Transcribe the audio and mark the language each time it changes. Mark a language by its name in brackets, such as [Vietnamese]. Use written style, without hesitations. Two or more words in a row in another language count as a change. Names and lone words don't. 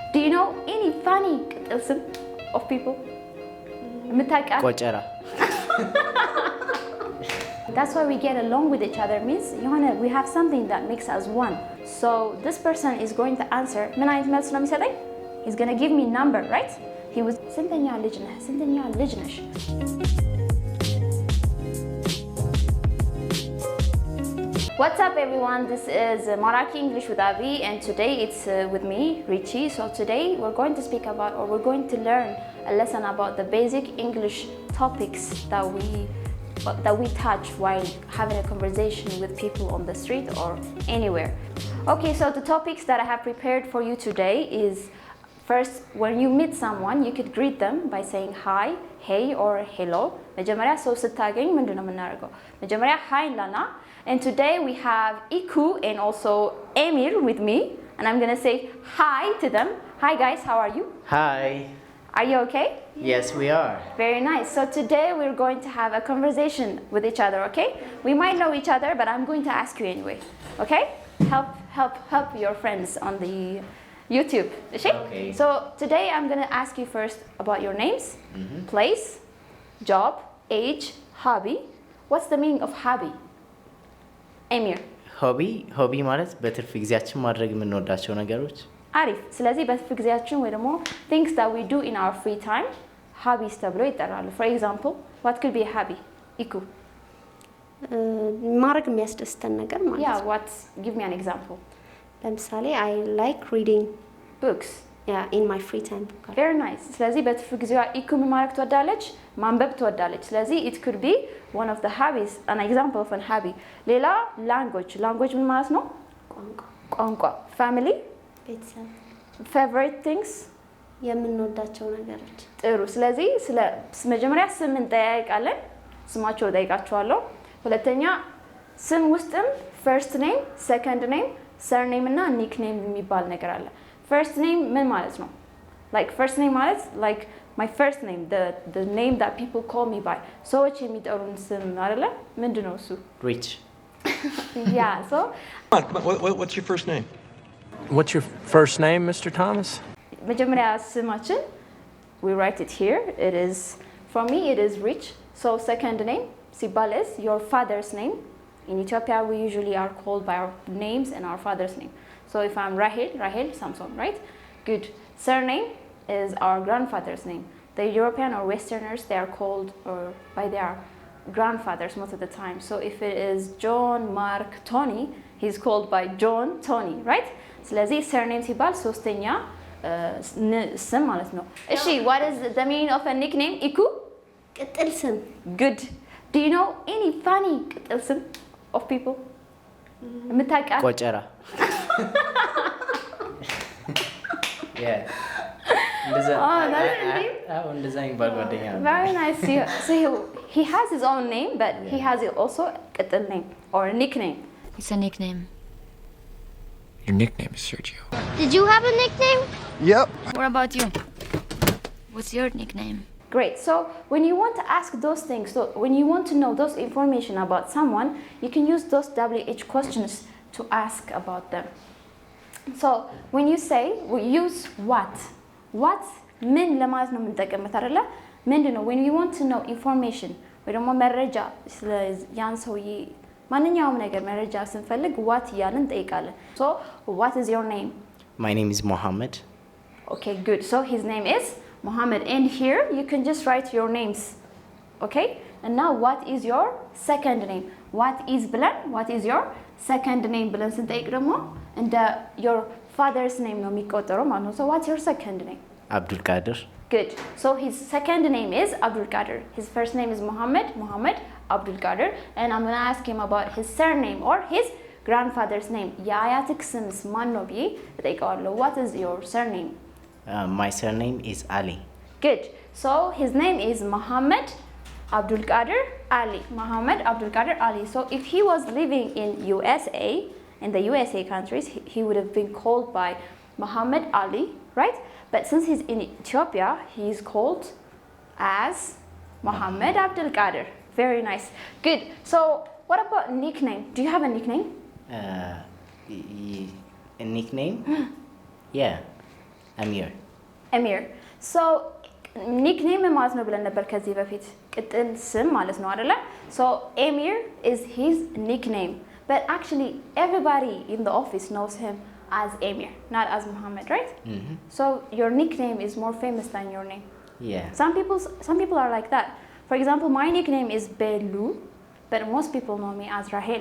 [English] Do you know any funny [Amharic] ቅጥል ስም [English] of people? [Amharic] የምታውቂያት? ቆጨራ [English] That's why we get along with each other means we have something that makes us one. So this person is going to answer [Amharic] ምን አይነት መልስ ነው የሚሰጠኝ? [English] He's going to give me number, right? He was [Amharic] ስንተኛ ልጅ ነህ? ስንተኛ ልጅ ነሽ? [English] What's up everyone? This is Maraki English with Avi and today it's with me, Richie. So today we're going to speak about or we're going to learn a lesson about the basic English topics that we touch while having a conversation with people on the street or anywhere. Okay, so the topics that I have prepared for you today is first, when you meet someone, you could greet them by saying hi, hey or hello. [Amharic] መጀመሪያ ሰው ስታገኝ ምንድን ነው የምናደርገው? መጀመሪያ hi እንላለን. [English] And today we have Iku and also Emir with me and I'm going to say hi to them. Hi guys, how are you? Hi. Are you okay? Yes, we are. Very nice. So today we're going to have a conversation with each other, okay? We might know each other, but I'm going to ask you anyway. Okay? Help your friends on the YouTube. Okay. So today I'm going to ask you first about your names, place, job, age, hobby. What's the meaning of hobby? Emir. [Amharic] Hobby ማለት በትርፍ ጊዜያችን ማድረግ የምንወዳቸው ነገሮች። አሪፍ። ስለዚህ በትርፍ ጊዜያችን ወይ ደግሞ [English] things that we do in our free time hobbies [Amharic] ተብሎ ይጠራሉ. [English] For example, what could be a hobby? Iku. [Amharic] ማድረግ የሚያስደስተን ነገር ማለት ነው. [English] Yeah, what? Give me an example. ለምሳሌ I like reading Books. in my free time. Very nice. [Amharic] ስለዚህ በትርፍ ጊዜዋ ኢኩ ምን ማድረግ ትወዳለች? ማንበብ ትወዳለች። ስለዚህ [English] it could be one of the hobbies, an example of a hobby. [Amharic] ሌላ language ምን ማለት ነው? ቋንቋ. Family? ቤተሰብ. [English] Favorite things? [Amharic] የምንወዳቸው ነገሮች። ጥሩ። ስለዚህ መጀመሪያ ስም እንጠያይቃለን። ስማቸው ጠይቃቸዋለሁ። ሁለተኛ ስም ውስጥም [English] first name, second name, surname [Amharic] እና nickname የሚባል ነገር አለ። [English] First name [Amharic] ምን ማለት ነው? [English] Like first name ማለት like my first name, the name that people call me by. [Amharic] ሰዎች የሚጠሩን ስም አይደለ? ምንድነው እሱ? Rich. [English] Yeah, so What's your first name? What's your first name, Mr. Thomas? [Amharic] መጀመሪያ ስማችን [English] we write it here. It is for me it is Rich. So second name ሲባል is your father's name. In Ethiopia we usually are called by our names and our father's name. So if I'm Rahel Samson, right? Good. Surname is our grandfather's name. The European or Westerners, they are called by their grandfathers most of the time. So if it is John, Mark, Tony, he's called by John, Tony, right? [Amharic] ስለዚህ surname ሲባል ሶስተኛ ስም ማለት ነው። እሺ, [English] what is the meaning of a nickname? [Amharic] ኢኩ ቅጥል ስም. [English] Good. Do you know any funny [Amharic] ቅጥል ስም [English] of people? [Amharic] የምታውቂያት? ቆጨራ. Yeah. እንደዛ የሚባል ጓደኛ ነው. [English] Very nice. So he has his own name, but he has also ቅጥል name or a nickname. It's a nickname. Your nickname is Sergio. Did you have a nickname? Yep. What about you? What's your nickname? Great. So when you want to ask those things, so when you want to know those information about someone, you can use those WH questions to ask about them. So when you say, we use what [Amharic] ምን ለማለት ነው የምንጠቀምበት አይደለ? ምንድነው [English] when you want to know information [Amharic] ወይ ደግሞ መረጃ ስለ ያን ሰውዬ ማንኛውም ነገር መረጃ ስንፈልግ what እያልን እንጠይቃለን. [English] So what is your name? My name is Mohammed. Okay, good. So his name is Mohammed. And here you can just write your names. Okay? And now what is your second name? What is your second name? [Amharic] ብለን ስንጠይቅ ደግሞ እንደ [English] your father's name [Amharic] ነው የሚቆጠረው ማለት ነው. [English] So what's your second name? Abdul Qadir. Good. So his second name is Abdul Qadir. His first name is Mohammed Abdul Qadir. And I'm going to ask him about his surname or his grandfather's name. [Amharic] የአያትክ ስምስ ማን ነው ብዬ እጠይቀዋለሁ. [English] What is your surname? My surname is Ali. Good. So his name is Mohammed Abdul Qadir Ali. Mohammed Abdul Qadir Ali. So if he was living in USA, in the USA countries, he would have been called by Muhammad Ali, right? But since he's in Ethiopia, he's called as Muhammad Abdul Qadir. Very nice. Good. So what about nickname? Do you have a nickname? A nickname? Yeah. [Amharic] Amir. [English] So nickname [Amharic] ማለት ነው ብለን ነበር ከዚህ በፊት ቅጥል ስም ማለት ነው አይደለ? [English] So Amir is his nickname, but actually everybody in the office knows him as Amir, not as Muhammad, right? So your nickname is more famous than your name. Yeah. Some people are like that. For example, my nickname is Belu, but most people know me as Rahel.